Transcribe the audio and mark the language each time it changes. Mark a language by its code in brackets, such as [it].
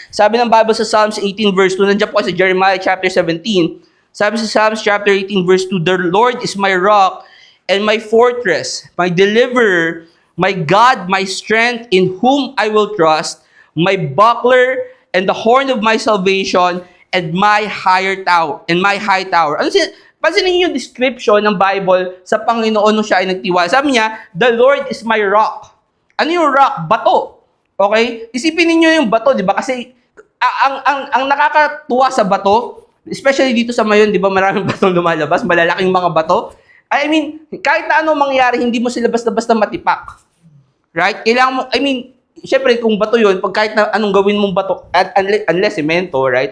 [tl] Sabi ng Bible sa [en] Psalms 18 verse 2, [tl] nandiyan po sa [en] Jeremiah chapter 17, [tl] sabi sa [en] Psalms chapter 18 verse 2, the Lord is my rock and my fortress, my deliverer, my God, my strength, in whom I will trust, my buckler and the horn of my salvation, and my high tower. [tl] Ano pansinin niyo yung description ng Bible sa Panginoon nung siya ay nagtiwala. Sabi niya, [en] the Lord is my rock. [tl] Ano yung rock? Bato. Okay? Isipin niyo yung bato, di ba? Kasi ang nakakatuwa sa bato, especially dito sa Mayon, di ba, maraming batong lumalabas, malalaking mga bato. I mean, kahit na ano mangyari, hindi mo sila basta-basta matipak. Right? Kailangan mo, I mean, syempre kung bato yun, pag kahit na anong gawin mong bato, unless semento, right?